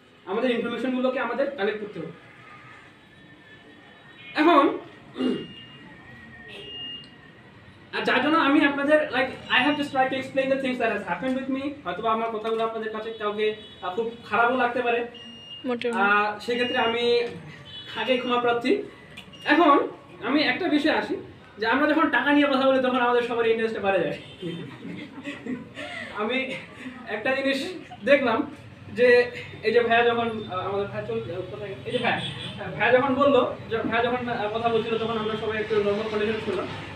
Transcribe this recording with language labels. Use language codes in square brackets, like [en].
[bn] আমাদের ইনফরমেশনগুলোকে আমাদের কালেক্ট করতে হবে। এখন আর যার জন্য আমি আপনাদের [en] I have just tried to explain the things that has happened with me. [bn] হয়তো আমার কথাগুলো আপনাদের কাছে কাউকে খুব খারাপও লাগতে পারে, সেক্ষেত্রে আমি আগেই ক্ষমা প্রার্থী। এখন আমি একটা বিষয় আসি, যে আমরা যখন টাকা নিয়ে কথা বলি তখন আমাদের সবার ইন্টারেস্টে বাড়ে যায়। আমি একটা জিনিস দেখলাম যে এই যে ভাইয়া যখন আমাদের এই যে ভাইয়া যখন বললো, ভাইয়া যখন কথা বলছিল তখন আমরা সবাই একটু নর্মাল কন্ডিশন ছিলাম।